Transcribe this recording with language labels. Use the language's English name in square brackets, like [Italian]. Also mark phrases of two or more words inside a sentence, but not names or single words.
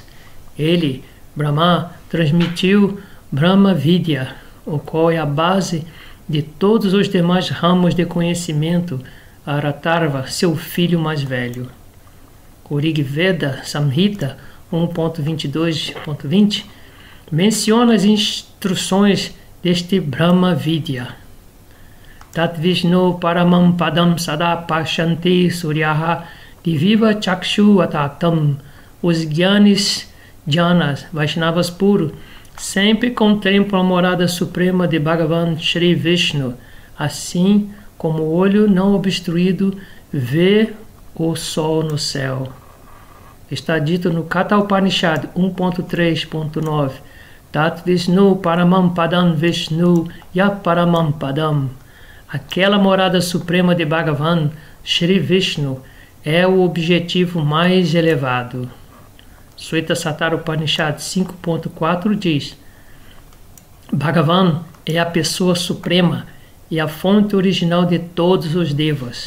[Portuguese] Ele, Brahma, transmitiu [Sanskrit] Brahma Vidya, [Portuguese] o qual é a base de todos os demais ramos de conhecimento, a Aratarva, seu filho mais velho. O Rig Veda Samhita 1.22.20 menciona as instruções deste [Sanskrit] Brahma Vidya. तद् विष्णोः परमं पदं सदा पश्यन्ति सूरयः दिवीव चक्षुर् आततम्, [Portuguese] os [Sanskrit] Gyanis Jhanas, [Portuguese] Vaishnavas puros, sempre contemplam a morada suprema de Bhagavan Shri Vishnu, assim como o olho não obstruído vê o sol no céu. Está dito no Katha Upanishad 1.3.9, [Sanskrit] तद् विष्णोः परमं पदं विष्णोर् यत् परमं पदम्. [Portuguese] Aquela morada suprema de Bhagavan Shri Vishnu é o objetivo mais elevado. Shvetasatara Upanishad 5.4 diz: Bhagavan é a pessoa suprema e a fonte original de todos os devas.